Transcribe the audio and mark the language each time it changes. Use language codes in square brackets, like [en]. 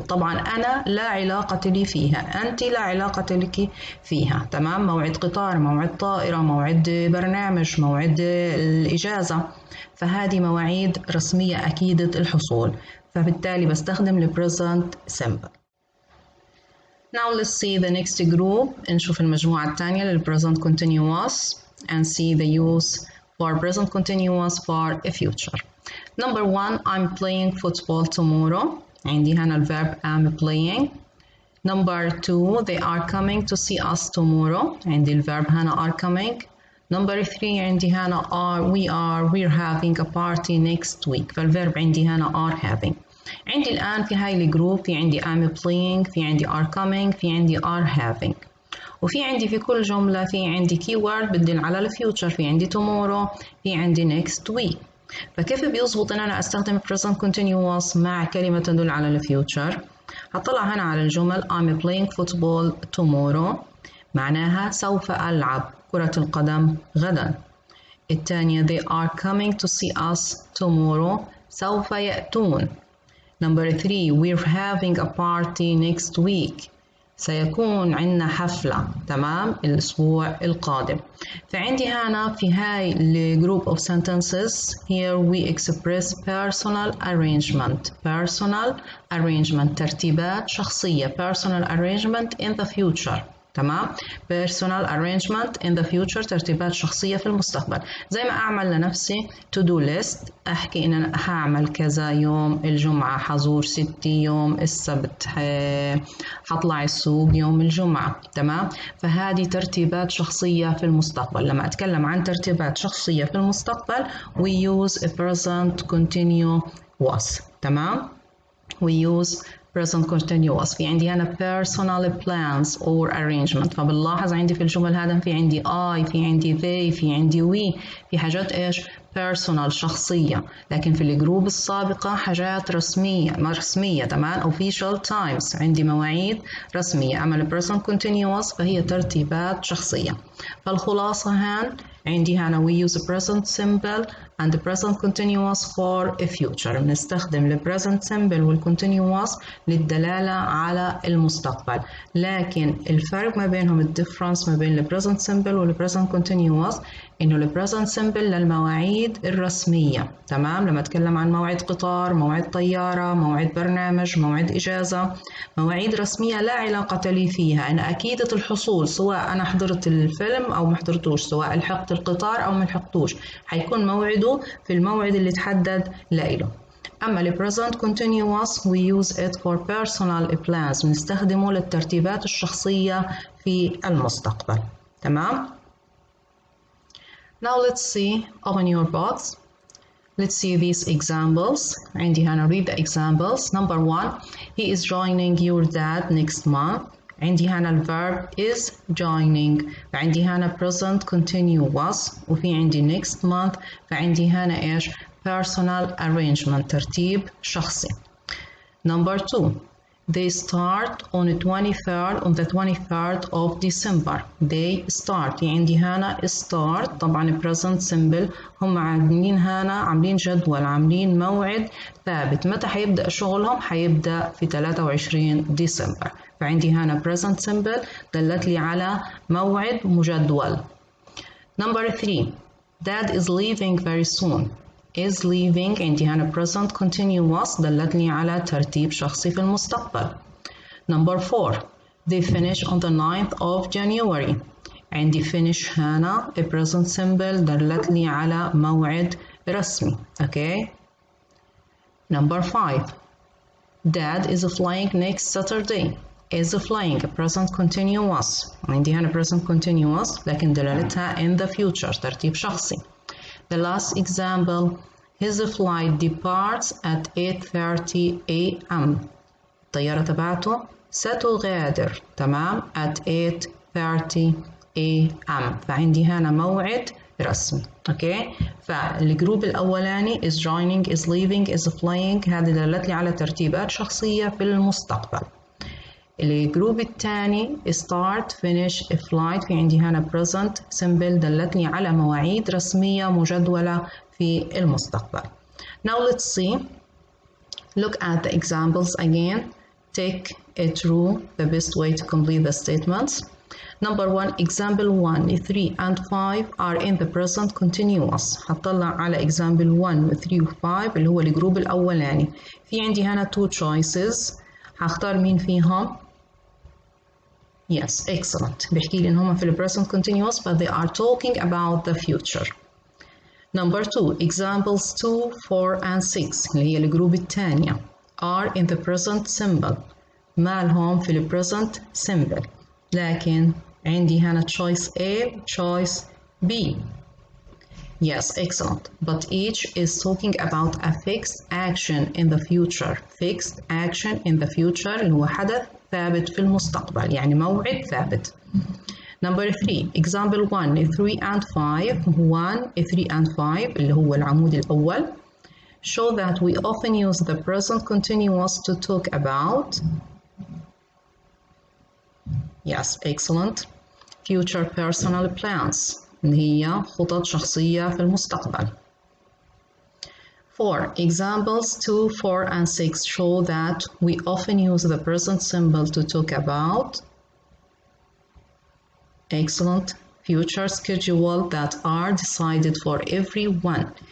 [ar] طبعا أنا لا علاقة لي فيها، أنت لا علاقة لك فيها، تمام؟ موعد قطار، موعد طائرة، موعد برنامج، موعد الإجازة، فهذه مواعيد رسمية أكيدة الحصول، فبالتالي بستخدم الpresent simple. [en] Now let's see the next group. [ar] نشوف المجموعة الثانية لل [en] present continuous and see the use for present continuous for a future. Number 1, I'm playing football tomorrow. [ar] عندي هنا ال [en] verb am playing. Number 2, they are coming to see us tomorrow. [ar] عندي ال [en] verb هنا are coming. Number 3 [ar] عندي هنا [en] we're having a party next week. [ar] فالverb عندي هنا [en] are having. [ar] عندي الآن في هاي الجروب في عندي [en] I'm playing، [ar] في عندي [en] are coming، [ar] في عندي [en] are having، [ar] وفي عندي في كل جملة في عندي keyword بتدل على الفيوتشر، في عندي [en] tomorrow، [ar] في عندي [en] next week. [ar] فكيف بيزبط إن أنا أستخدم present continuous مع كلمة تدل على الفيوتشر؟ هطلع هنا على الجمل [en] I'm playing football tomorrow [ar] معناها سوف ألعب كرة القدم غدا. الثانية [en] they are coming to see us tomorrow [ar] سوف يأتون. [en] Number 3, we're having a party next week. [ar] سيكون عندنا حفلة، تمام؟ الأسبوع القادم. فعندي هنا في هاي ال [en] group of sentences here we express personal arrangement. Personal arrangement [ar] ترتيبات شخصية. [en] Personal arrangement in the future. تمام؟ personal arrangement in the future [ar] ترتيبات شخصية في المستقبل. زي ما أعمل لنفسي to do list، أحكي إن أنا هعمل كذا يوم الجمعة، حزور ستي يوم السبت، حطلع السوق يوم الجمعة، تمام؟ فهذه ترتيبات شخصية في المستقبل. لما أتكلم عن ترتيبات شخصية في المستقبل [en] we use a present continuous، [ar] تمام؟ [en] we use present continuous. [ar] في عندي هنا [en] personal plans or arrangement. [ar] فبنلاحظ عندي في الجمل هذا في عندي I، في عندي they، في عندي we، في حاجات إيش؟ personal شخصية. لكن في الجروب السابقة حاجات رسمية، تمام؟ [en] official times [ar] عندي مواعيد رسمية. أما ال present continuous فهي ترتيبات شخصية. فالخلاصة هان عندي هنا [en] we use present simple and present continuous for a future. [ar] بنستخدم ال present simple وال continuous للدلالة على المستقبل. لكن الفرق ما بينهم الديفرنس ما بين ال present simple وال present continuous إنه ال present simple للمواعيد الرسمية، تمام؟ لما أتكلم عن موعد قطار، موعد طيارة، موعد برنامج، موعد إجازة، مواعيد رسمية لا علاقة لي فيها. أنا أكيدة الحصول سواء أنا حضرت الفيلم أو ما حضرتوش، سواء لحقت القطار أو ما لحقتوش، حيكون موعده في الموعد اللي تحدد لإله. أما ال present continuous [en] we use it for personal plans [ar] بنستخدمه للترتيبات الشخصية في المستقبل. تمام؟ [en] Now let's see, open your box. Let's see these examples. [ar] عندي هنا [en] read the examples. Number 1, he is joining your dad next month. [ar] عندي هنا ال verb is joining. فعندي هنا present continuous وفي عندي next month. فعندي هنا إيش؟ personal arrangement ترتيب شخصي. [en] Number 2, they start on the 23rd of December. They start. [ar] عندي هنا [en] start [ar] طبعا [en] present simple. [ar] هم عاملين جدول، عاملين موعد ثابت. متى حيبدأ شغلهم؟ حيبدأ في 23 ديسمبر. فعندي هنا present simple دلت لي على موعد مجدول. [en] Number 3, Dad is leaving very soon. [ar] is leaving عندي هنا present continuous دلتني على ترتيب شخصي في المستقبل. [en] Number 4, they finish on the 9th of January. [ar] عندي finish هنا present simple دلتني على موعد رسمي. [en] Okay. Number 5, Dad is flying next Saturday. is flying present continuous. [ar] عندي هنا present continuous لكن دلالتها [en] in the future [ar] ترتيب شخصي. [en] The last example, his flight departs at 8:30 a.m. [ar] الطيارة تبعته ستغادر تمام [en] at 8:30 a.m. [ar] فعندي هنا موعد رسمي. اوكي، فالجروب الأولاني [en] is joining is leaving is flying [ar] هذه دلت لي على ترتيبات شخصية في المستقبل. الجروب الثاني start finish flight في عندي هنا present simple دلتني على مواعيد رسمية مجدولة في المستقبل. [en] Now let's see. Look at the examples again. Take it through the best way to complete the statements. Number 1, example 1, 3 and 5 are in the present continuous. [ar] هطلع على example 1 و 3 و 5 اللي هو الجروب الأولاني. في عندي هنا 2 choices. هختار مين فيهم؟ [en] Yes, excellent. [ar] بيحكي لي إن هم في ال [en] present continuous but they are talking about the future. Number 2, examples 2, 4 and 6 [ar] اللي هي الجروب الثانية [en] are in the present simple. [ar] مالهم في ال present simple. لكن عندي هنا choice A, choice B. [en] Yes, excellent. But each is talking about a fixed action in the future. Fixed action in the future [ar] اللي هو حدث ثابت في المستقبل، يعني موعد ثابت. [en] Number 3, example 1, 3 and 5. [ar] 1, 3 and 5 اللي هو العمود الأول. [en] Show that we often use the present continuous to talk about. Yes, excellent. Future personal plans. [ar] اللي هي خطط شخصية في المستقبل. [en] 4. Examples 2, 4 and 6 show that we often use the present symbol to talk about. Excellent. Future schedule that are decided for everyone.